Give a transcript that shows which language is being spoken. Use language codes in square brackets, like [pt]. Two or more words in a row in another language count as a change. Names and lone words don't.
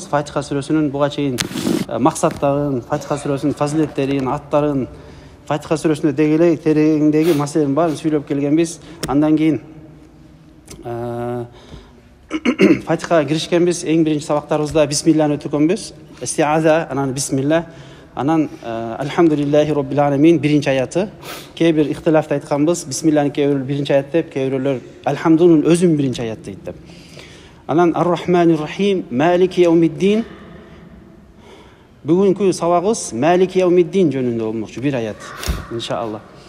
[ky] Фатиха сүрөсүнүн буга чейин максаттарын, Фатиха сүрөсүнүн фазилеттерин, аттарын, Фатиха сүрөсүнө дегеле тереңдеги маселенин баарын сүйлөп келгенбиз. Андан кийин Фатихага киришкенбиз. Эң биринчи сабактарыбызда бисмилланы өтүргөнбүз. Истиаза, анан бисмилла, анан [ar] الحمد لله رب العالمين [ky] биринчи аяты. Кээ бир ихтилафта айтканбыз. Бисмилланы кээ бирөөлөр биринчи аят деп, кээ бирөөлөр Алхамдунун өзүн биринчи аят дейт деп. [ar] Анан الرحمن الرحيم مالك يوم الدين. [ky] Бүгүнкү сабагыбыз [ar] مالك يوم الدين [ky] жөнүндө болмокчу, бир аят, иншалла.